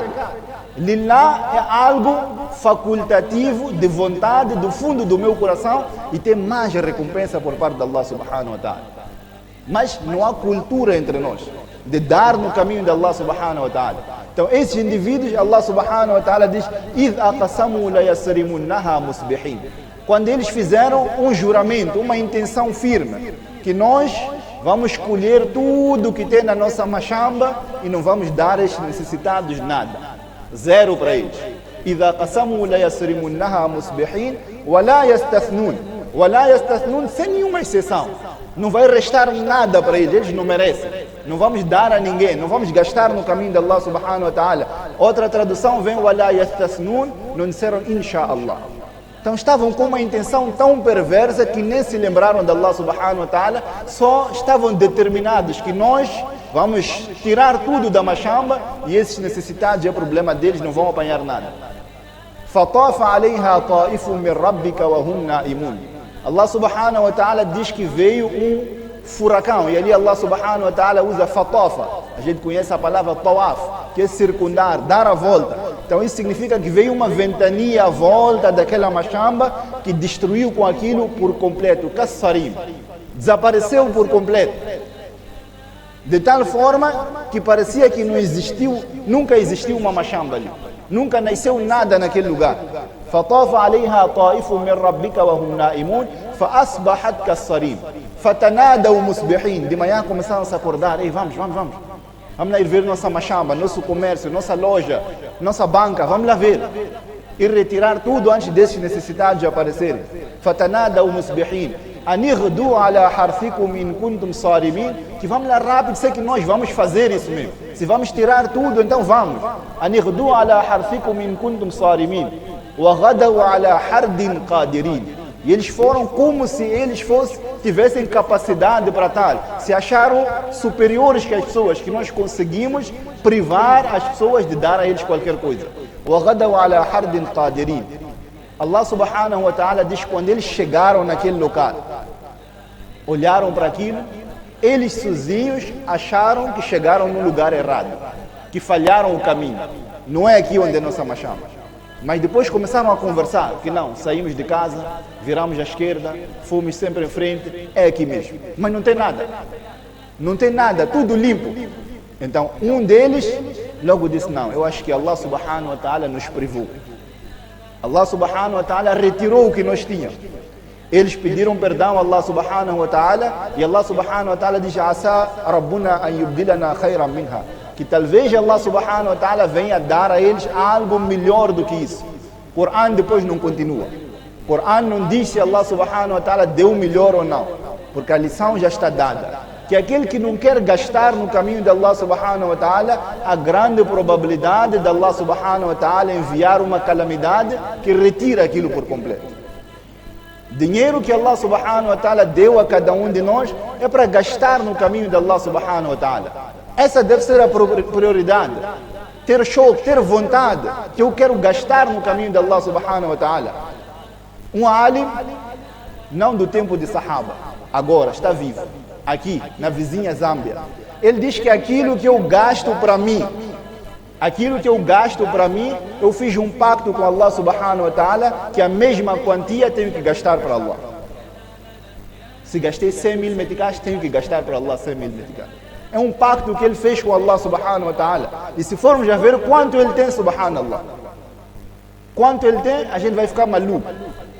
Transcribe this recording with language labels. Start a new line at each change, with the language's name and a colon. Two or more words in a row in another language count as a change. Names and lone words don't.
Portuguese: Lillah é algo facultativo, de vontade, do fundo do meu coração, e tem mais recompensa por parte de
Arabic: الله سبحانه وتعالى.
Portuguese: Mas não há cultura entre nós de dar no caminho de
Arabic: الله سبحانه وتعالى.
Portuguese: Então esses indivíduos,
Arabic: الله سبحانه وتعالى diz: إِذْ أَقَسَمُوا لَيَسْرِمُنَّهَا مُصْبِحِينَ.
Portuguese: Quando eles fizeram um juramento, uma intenção firme, que nós vamos colher tudo que tem na nossa machamba e não vamos dar aos necessitados nada. Zero para eles.
Arabic: إِذْ أَقَسَمُوا لَيَسْرِمُنَّهَا مُصْبِحِينَ وَلَا يَسْتَثْنُونَ. وَلَا يَسْتَثْنُونَ,
Portuguese: sem nenhuma exceção. Não vai restar nada para eles, eles não merecem. Não vamos dar a ninguém, não vamos gastar no caminho de
Arabic: الله سبحانه وتعالى.
Portuguese: Outra tradução vem:
Arabic: وَلَا يَسْتَثْنُونَ,
Portuguese: não disseram inshallah. Então estavam com uma intenção tão perversa que nem se lembraram de
Arabic: الله سبحانه وتعالى,
Portuguese: só estavam determinados que nós vamos tirar tudo da machamba e esses necessitados, é problema deles, não vão apanhar nada.
Arabic: فَطَافَ عَلَيْهَا طَائِفٌ مِّن رَبِّكَ وَهُمْ نَائِمُونَ. الله سبحانه وتعالى
Portuguese: diz que veio um furacão, e ali
Arabic: الله سبحانه وتعالى
Portuguese: usa fatafa. A gente conhece a palavra tawaf, que é circundar, dar a volta. Então isso significa que veio uma ventania à volta daquela machamba que destruiu com aquilo por completo, kassarim, desapareceu por completo, de tal forma que parecia que não existiu, nunca existiu uma machamba ali, nunca nasceu nada naquele lugar.
Arabic: فطاف عليها طائف من ربك وهم نائمون فأصبحت كالصريم فتنادوا مصبحين.
Portuguese: De manhã começaram a se acordar: ei, vamos lá ir ver nossa machamba, nosso comércio, nossa loja, nossa banca, vamos lá ver e retirar tudo antes desses necessitados aparecerem.
Arabic: فتنادوا مصبحين أن اغدوا على حرثكم إن كنتم صارمين.
Portuguese: Que vamos lá rápido, sei que nós vamos fazer isso mesmo. Se vamos tirar tudo, então vamos.
Arabic: أن اغدوا على حرثكم إن كنتم صارمين وغدوا على حرد قادرين.
Portuguese: E eles foram como se eles tivessem capacidade para tal. Se acharam superiores que as pessoas, que nós conseguimos privar as pessoas de dar a eles qualquer coisa.
Arabic: وغدوا على حرد قادرين. الله سبحانه وتعالى
Portuguese: diz: quando eles chegaram naquele local, olharam para aquilo, eles sozinhos acharam que chegaram no lugar errado, que falharam o caminho. Não é aqui onde é nossa machamba. Mas depois começaram a conversar, que não, saímos de casa, viramos à esquerda, fomos sempre em frente, é aqui mesmo. Mas não tem nada, não tem nada, tudo limpo. Então um deles logo disse: não, eu acho que
Arabic: الله سبحانه وتعالى
Portuguese: nos privou.
Arabic: الله سبحانه وتعالى
Portuguese: retirou o que nós tínhamos. Eles pediram perdão a
Arabic: الله سبحانه وتعالى,
Portuguese: e
Arabic: الله سبحانه وتعالى
Portuguese: diz:
Arabic: عسى ربنا أن يبدلنا خيرا منها.
Portuguese: Que talvez
Arabic: الله سبحانه وتعالى
Portuguese: venha dar a eles algo melhor do que isso. O Corão depois não continua. O Corão não diz se
Arabic: الله سبحانه وتعالى
Portuguese: deu melhor ou não, porque a lição já está dada. Que aquele que não quer gastar no caminho de
Arabic: الله سبحانه وتعالى,
Portuguese: há grande probabilidade de
Arabic: الله سبحانه وتعالى
Portuguese: enviar uma calamidade que retira aquilo por completo. Dinheiro que
Arabic: الله سبحانه وتعالى
Portuguese: deu a cada um de nós é para gastar no caminho de
Arabic: الله سبحانه وتعالى.
Portuguese: Essa deve ser a prioridade. Ter shauq, ter vontade, que eu quero gastar no caminho de
Arabic: الله سبحانه وتعالى.
Portuguese: Um alim, não do tempo de Sahaba, agora está vivo, aqui na vizinha Zâmbia. Ele diz que aquilo que eu gasto para mim, eu fiz um pacto com
Arabic: الله سبحانه وتعالى,
Portuguese: que a mesma quantia tenho que gastar para Allah. Se gastei 100 mil meticais, tenho que gastar para Allah 100 mil meticais. É um pacto que ele fez com
Arabic: الله سبحانه وتعالى.
Portuguese: E se formos a ver quanto ele tem, subhanallah, quanto ele tem, a gente vai ficar maluco.